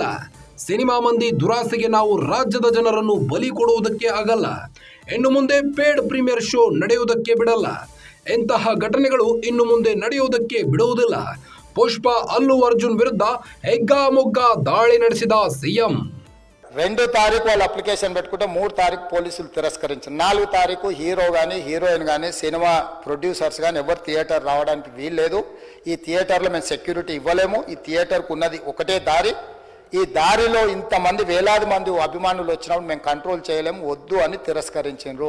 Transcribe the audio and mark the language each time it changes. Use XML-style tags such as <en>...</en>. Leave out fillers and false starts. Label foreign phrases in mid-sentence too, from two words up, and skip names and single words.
<kn>ಸಿನಿಮಾ ಮಂದಿ ದುರಾಸೆಗೆ ನಾವು ರಾಜ್ಯದ ಜನರನ್ನು ಬಲಿ ಕೊಡುವುದಕ್ಕೆ ಆಗಲ್ಲ. ಇನ್ನು ಮುಂದೆ</kn> <en>paid premiere show</en> <kn>ನಡೆಯುವುದಕ್ಕೆ ಬಿಡಲ್ಲ. ಇಂತಹ ಘಟನೆಗಳು ಇನ್ನು ಮುಂದೆ ನಡೆಯುವುದಕ್ಕೆ ಬಿಡುವುದಿಲ್ಲ. ಪುಷ್ಪ ಅಲ್ಲು ಅರ್ಜುನ್ ವಿರುದ್ಧ ಹೆಗ್ಗಾಮುಗ್ಗಾ ದಾಳಿ ನಡೆಸಿದ సిఎం.</kn> <te>2 తారీఖు వాళ్ళు అప్లికేషన్ పెట్టుకుంటే 3 తారీఖు పోలీసులు తిరస్కరించారు. 4 తారీఖు హీరో కానీ హీరోయిన్ కానీ</te> <en>cinema producers</en> <te>కానీ ఎవరు థియేటర్ రావడానికి వీల్లేదు. ఈ థియేటర్లో మేము సెక్యూరిటీ ఇవ్వలేము. ఈ థియేటర్కు ఉన్నది ఒకటే దారి. ఈ దారిలో ఇంతమంది వేలాది మంది అభిమానులు వచ్చినప్పుడు మేము కంట్రోల్ చేయలేము, వద్దు అని తిరస్కరించారు.</te>